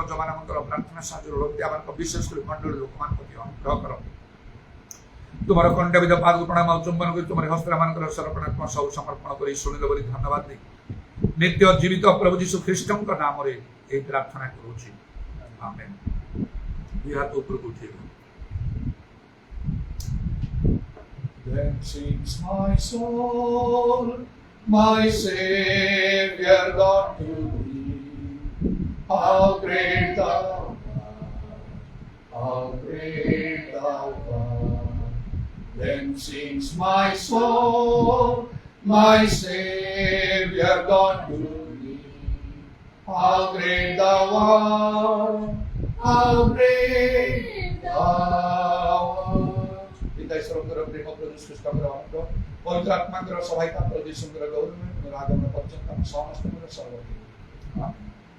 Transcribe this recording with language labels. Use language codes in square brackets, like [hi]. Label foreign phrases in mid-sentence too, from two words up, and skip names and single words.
[or] ଯେଉଁମାନଙ୍କର ପ୍ରାର୍ଥନା ସାହାଯ୍ୟ ରହୁଛି ଆମମାନଙ୍କ ବିଶେଷ କରି ମଣ୍ଡଳୀ ଲୋକମାନଙ୍କ ପ୍ରତି ଅନୁଗ୍ରହ କର। ତୁମର ଖଣ୍ଡବିଧ ପାଦକୁ ପ୍ରଣାମ ଆଉ ଚୁମ୍ବନ କରି ତୁମର ହସ୍ତମାନଙ୍କର ସମର୍ପଣ ସବୁ ସମର୍ପଣ କରି ଶୁଣିଲ ବୋଲି ଧନ୍ୟବାଦ ଦେଇ ନିତ୍ୟ ଜୀବିତ ପ୍ରଭୁ ଯୀଶୁ ଖ୍ରୀଷ୍ଟଙ୍କ ନାମରେ ଏହି ପ୍ରାର୍ଥନା କରୁଛି, ଆମେନ୍। ଦୁଇ ହାତ ଉପରକୁ ଉଠେଇବ। [en] Then sings my soul, my Savior God to thee, how great thou art. Then sings my soul, my Savior God to thee. How great thou art, how great thou art. [or] ପିତା ଈଶ୍ୱରଙ୍କର ପ୍ରେମ ପ୍ରଭୁ ଖ୍ରୀଷ୍ଟଙ୍କର ଅନୁଗ୍ରହ ପବିତ୍ର ଆତ୍ମାଙ୍କର ସହାୟତା ପ୍ରଭୁ ଯୀଶୁଙ୍କର ଗୌରବ ରାଗମନ ପର୍ଯ୍ୟନ୍ତ ସମସ୍ତଙ୍କର ସର୍ବଦା